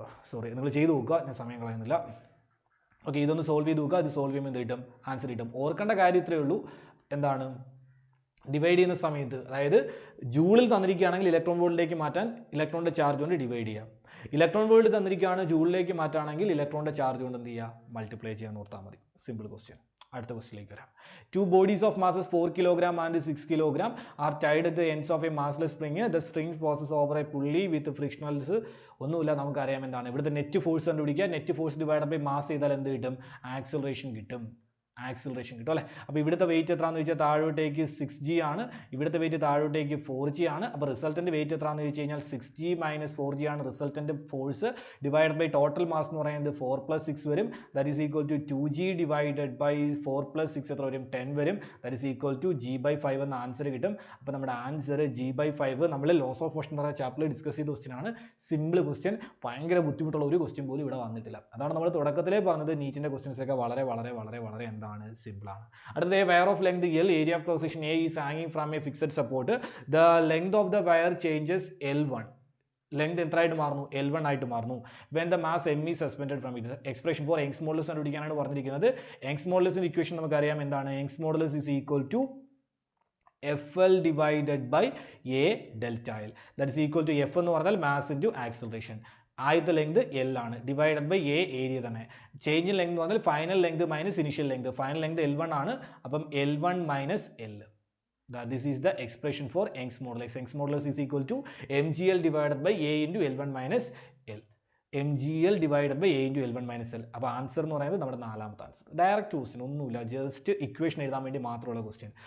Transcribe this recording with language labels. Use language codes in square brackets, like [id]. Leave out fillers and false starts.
[ml] Sorry, നിങ്ങൾ ചെയ്ത് നോക്കുക, ഞാൻ സമയം കളയുന്നില്ല. ഓക്കെ, ഇതൊന്ന് സോൾവ് ചെയ്ത് നോക്കുക. ഇത് സോൾവ് ചെയ്യുമ്പോൾ എന്ത് കിട്ടും? ആൻസർ കിട്ടും. ഓർക്കേണ്ട കാര്യം ഇത്രയേ ഉള്ളൂ. എന്താണ്? ഡിവൈഡ് ചെയ്യുന്ന സമയത്ത്, അതായത് ജൂളിൽ തന്നിരിക്കുകയാണെങ്കിൽ ഇലക്ട്രോൺ വോൾട്ടിലേക്ക് മാറ്റാൻ ഇലക്ട്രോണിൻ്റെ ചാർജ് കൊണ്ട് ഡിവൈഡ് ചെയ്യാം. ഇലക്ട്രോൺ വോൾട്ട് തന്നിരിക്കുകയാണ്, ജൂളിലേക്ക് മാറ്റുകയാണെങ്കിൽ ഇലക്ട്രോണിൻ്റെ ചാർജ് കൊണ്ട് എന്ത് ചെയ്യുക? മൾട്ടിപ്ലൈ ചെയ്യാൻ ഓർത്താൽ മതി. Simple question. അടുത്ത ക്വസ്റ്റിലേക്ക് വരാം. [en] 2 bodies of masses 4 kg and 6 kg are tied at the ends of a massless spring. The string passes over a pulley with frictionals. [ml] ഒന്നുമില്ല, നമുക്കറിയാം എന്താണ് ഇവിടുത്തെ നെറ്റ് ഫോഴ്സ് കണ്ടുപിടിക്കുക. Net force divide by mass ചെയ്താൽ എന്ത് കിട്ടും? ആക്സിലറേഷൻ കിട്ടും അല്ലേ. അപ്പോൾ ഇവിടുത്തെ വെയിറ്റ് എത്രയാണെന്ന് ചോദിച്ചാൽ താഴോട്ടേക്ക് 6g ആണ്, ഇവിടുത്തെ വെയിറ്റ് താഴോട്ടേക്ക് 4g ആണ്. അപ്പോൾ റിസൾട്ടൻ്റ് വെയിറ്റ് എത്രയാണെന്ന് ചോദിച്ചു കഴിഞ്ഞാൽ 6g - 4g ആണ് resultant force. Divide by total mass എന്ന് പറയുന്നത് 4 + 6 വരും. That is equal to 2g divided by 4 + 6 എത്ര വരും? 10 വരും. That is equal to g/5 എന്ന ആൻസർ കിട്ടും. അപ്പോൾ നമ്മുടെ ആൻസർ g/5. നമ്മൾ ലോസ് ഓഫ് മോഷൻ പറയുന്ന ചാപ്റ്ററിൽ ഡിസ്കസ് ചെയ്ത ക്വസ്റ്റ്യൻ ആണ്. സിമ്പിൾ ക്വസ്റ്റ്യൻ, ഭയങ്കര ബുദ്ധിമുട്ടുള്ള ഒരു ക്വസ്റ്റ്യൻ പോലും ഇവിടെ വന്നിട്ടില്ല. അതാണ് നമ്മൾ തുടക്കത്തിലേ പറഞ്ഞത്, നീറ്റിൻ്റെ ക്വസ്റ്റ്യൻസ് ഒക്കെ വളരെ എന്താണ് സിമ്പിൾ ആണ്. അടുത്തത് [en] Wire of length L, area of cross section A is hanging from a fixed support. The length of the wire changes L1. [ml] Length എത്രയായിട്ട് മാറുന്നു? L1 ആയിട്ട് മാറുന്നു. [en] When the mass M is suspended from it. [ml] Expression for Young's modulus കണ്ടുപിടിക്കാനാണ് പറഞ്ഞിരിക്കുന്നത്. Young's മോഡുലസിന്റെ equation നമുക്കറിയാം എന്താണ്? [en] Young's modulus is equal to FL divided by A delta L. That is equal to F [ml] എന്ന് പറഞ്ഞാൽ [en] mass into acceleration. [ml] ആദ്യത്തെ length L ആണ്, divided by A area തന്നെ. Change in length എന്ന് പറഞ്ഞാൽ final length minus initial length. Final length L1 ആണ്, അപ്പം L1 minus L. [en] This is the expression for Young's modulus. Young's modulus is equal to mgl divided by A into L1 minus L. mgl divided by A into L1 minus L. [ml] അപ്പോൾ answer എന്ന് പറയുന്നത് നമ്മുടെ നാലാമത്തെ answer. Direct question ഒന്നുമില്ല, just equation എഴുതാൻ വേണ്ടി മാത്രമുള്ള question.